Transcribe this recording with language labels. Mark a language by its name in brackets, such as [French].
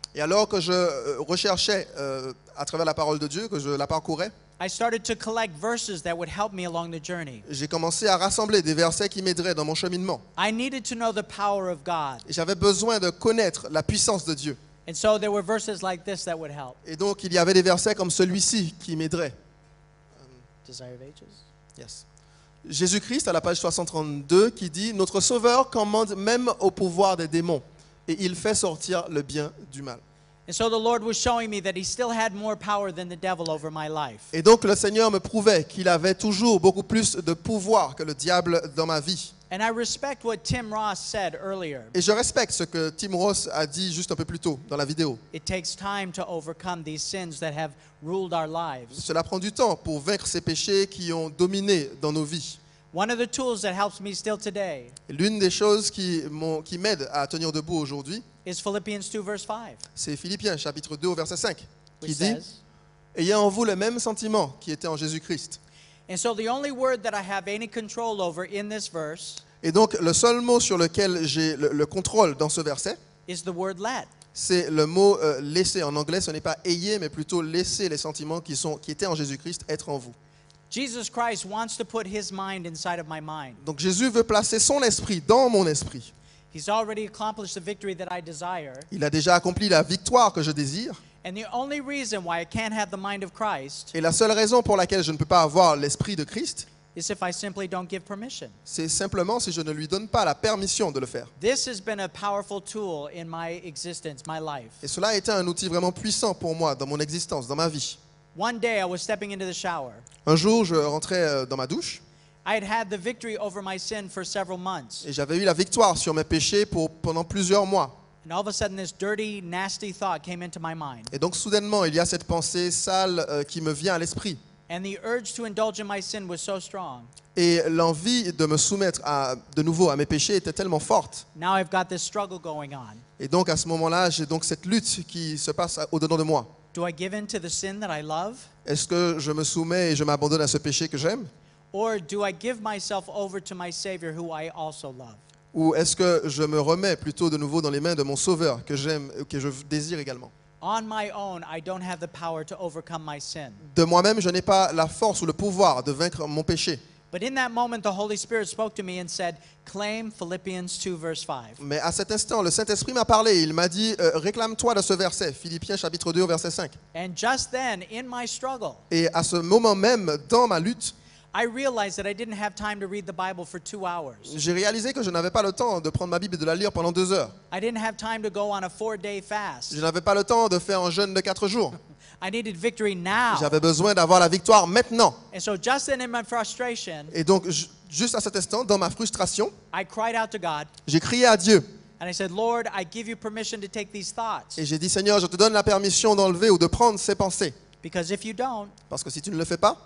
[French] Et alors que je recherchais à travers la parole de Dieu, que je la parcourais, [English] I started to collect verses that would help me along the journey. [French] j'ai commencé à rassembler des versets qui m'aideraient dans mon cheminement. [English] I needed to know the power of God. [French] Et j'avais besoin de connaître la puissance de Dieu. [English] And so there were verses like this that would help. [French] Et donc, il y avait des versets comme celui-ci qui m'aideraient. [English] Desire of Ages. Yes. [French] Jésus-Christ, à la page 632, qui dit « Notre Sauveur commande même au pouvoir des démons, et il fait sortir le bien du mal. » [English] And so the Lord was showing me that He still had more power than the devil over my life. [French] Et donc, le Seigneur me prouvait qu'il avait toujours beaucoup plus de pouvoir que le diable dans ma vie. [English] And I respect what Tim Ross said earlier. [French] Et je respecte ce que Tim Ross a dit juste un peu plus tôt dans la vidéo. [English] It takes time to overcome these sins that have ruled our lives. [French] Cela prend du temps pour vaincre ces péchés qui ont dominé dans nos vies. [English] One of the tools that helps me still today [French] Et l'une des choses qui m'aide à tenir debout aujourd'hui, [English] is Philippians 2 verse 5, [French] c'est Philippiens chapitre 2 au verset 5, qui [English] which [French] dit [English] says, [French] « Ayez en vous le même sentiment qui était en Jésus-Christ. [English] and so the only word that I have any control over in this verse » [French] Et donc, le seul mot sur lequel j'ai le contrôle dans ce verset, [English] is the word let. [French] c'est le mot « laisser ». En anglais, ce n'est pas « ayez », mais plutôt « laisser les sentiments qui étaient en Jésus-Christ être en vous ». [English] Jesus Christ wants to put His mind inside of my mind. [French] Donc, Jésus veut placer son esprit dans mon esprit. [English] He's already accomplished the victory that I desire. [French] Il a déjà accompli la victoire que je désire. [English] And the only reason why I can't have the mind of Christ [French] Et la seule raison pour laquelle je ne peux pas avoir l'esprit de Christ, [English] is if I simply don't give permission. [French] c'est simplement si je ne lui donne pas la permission de le faire. [English] This has been a powerful tool in my existence, my life. [French] Et cela a été un outil vraiment puissant pour moi dans mon existence, dans ma vie. [English] One day I was stepping into the shower, [French] Un jour, je rentrais dans ma douche [English] I had the victory over my sin for several months. [French] Et j'avais eu la victoire sur mes péchés pendant plusieurs mois. [English] And all of a sudden, this dirty, nasty thought came into my mind. [French] Et donc soudainement, il y a cette pensée sale qui me vient à l'esprit. [English] And the urge to indulge in my sin was so strong. [French] Et l'envie de me soumettre de nouveau à mes péchés était tellement forte. [English] Now I've got this struggle going on. [French] Et donc à ce moment-là, j'ai donc cette lutte qui se passe au-dedans de moi. [English] Do I give in to the sin that I love? [French] Est-ce que je me soumets et je m'abandonne à ce péché que j'aime? [English] Or do I give myself over to my Savior who I also love? [French] Ou est-ce que je me remets plutôt de nouveau dans les mains de mon Sauveur que j'aime, que je désire également? [English] On my own, I don't have the power to overcome my sin. [French] De moi-même, je n'ai pas la force ou le pouvoir de vaincre mon péché. [English] But in that moment, the Holy Spirit spoke to me and said, claim Philippians 2, verse 5. [French] Mais à cet instant, le Saint-Esprit m'a parlé. Il m'a dit, réclame-toi de ce verset, Philippiens chapitre 2, verset 5. [English] And just then, in my struggle, [French] Et à ce moment même, dans ma lutte, [English] I realized that I didn't have time to read the Bible for 2 hours. [French] j'ai réalisé que je n'avais pas le temps de prendre ma Bible et de la lire pendant 2 heures. [English] I didn't have time to go on a 4-day fast. [French] Je n'avais pas le temps de faire un jeûne de 4 jours. [English] I needed victory now. [French] J'avais besoin d'avoir la victoire maintenant. [English] And so just then in my frustration, [French] Et donc, juste à cet instant, dans ma frustration, [English] I cried out to God [French] j'ai crié à Dieu. [English] and I said, Lord, I give you permission to take these thoughts. [French] Et j'ai dit, Seigneur, je te donne la permission d'enlever ou de prendre ces pensées. [English] Because if you don't, [French] Parce que si tu ne le fais pas,